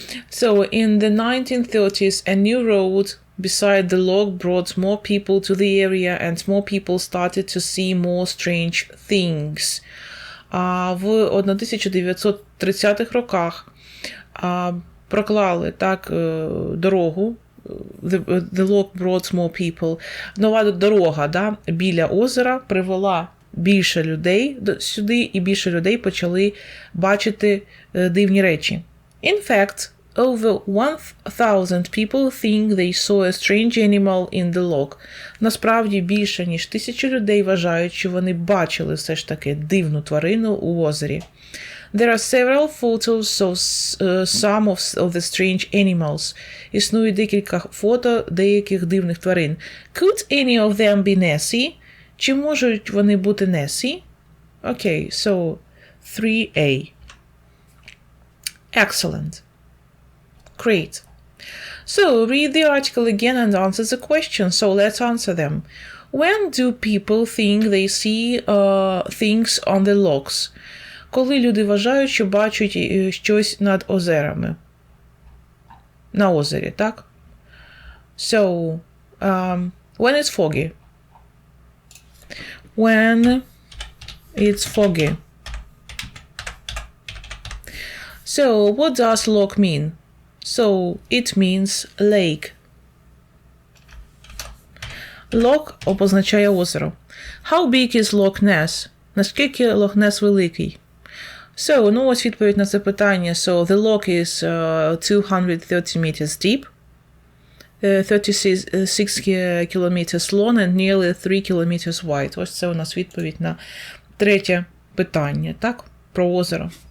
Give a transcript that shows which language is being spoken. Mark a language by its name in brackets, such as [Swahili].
[English] So, in the 1930s, a new road beside the loch brought more people to the area and more people started to see more strange things. [Ukrainian] В 1930-х роках проклали так дорогу, [English] the loch brought more people. [Ukrainian] Нова дорога, біля озера привела більше людей сюди, і більше людей почали бачити дивні речі. [English] In fact, over 1,000 people think they saw a strange animal in the loch. [Ukrainian] Насправді, більше ніж 1000 людей вважають, що вони бачили все ж таки дивну тварину у озері. [English] There are several photos of some of the strange animals. [Ukrainian] Існує декілька фото деяких дивних тварин. [English] Could any of them be Nessie? [Ukrainian] Чи можуть вони бути Несі? [English] Окей, so 3A. Excellent. Great. So, read the article again and answer the question. So, let's answer them. When do people think they see things on the lochs? [Ukrainian] Коли люди вважають, що бачать щось над озерами. На озері, так? [English] So, when it's foggy. When it's foggy. So, what does loch mean? So, it means lake. [Ukrainian] Loch обозначає озеро. [English] How big is Loch Ness? [Ukrainian] Наскільки Loch Ness великий? So, ось відповідь на це питання. [English] So, the loch is 230 meters deep, 36 kilometers long and nearly 3 kilometers wide. [Ukrainian] Ось це у нас відповідь на третє питання, так? Про озеро.